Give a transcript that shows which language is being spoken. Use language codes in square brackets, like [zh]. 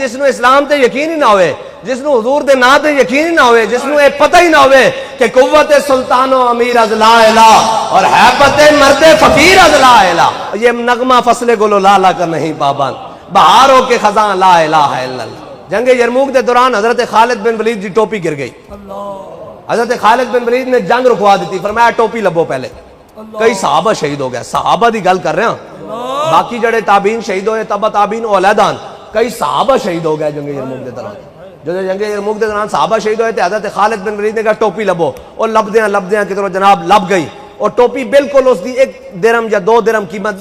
[pa] جس نو اسلام تے یقین ہی نہ ہوئے، جس نو حضور دے نا تے یقین ہی نہ ہوئے، جس نو اے پتہ ہی نہ ہوئے کہ [fa] قوت سلطان و امیر از لا الہ [pa] اور [fa] حیبت مرد فقیر از لا الہ. [ur] یہ نغمہ فصل گل و لالا کا نہیں پابند، بہاروں کے خزاں لا الہ الا اللہ. [pa] جنگ یرموک دے دوران حضرت خالد بن ولید دی ٹوپی گر گئی. حضرت خالد بن ولید نے جنگ رکوا دیتی، فرمایا ٹوپی لبو پہلے. کئی صحابہ شہید ہو گئے، صحابہ دی گل کر رہے ہیں، باقی جڑے تابعین شہید ہوئے تبا تابعین علیحدہ، کئی صحابہ شہید ہو گئے جنگ یرموک دے دوران. جو جنگ یرموک دے دوران صحابہ شہید ہوئے تھے، حضرت خالد بن ولید نے کہا ٹوپی لبو، اور لبدیاں کدھروں جناب لب گئی، اور ٹوپی بالکل اس دی 1 درہم یا 2 درہم قیمت.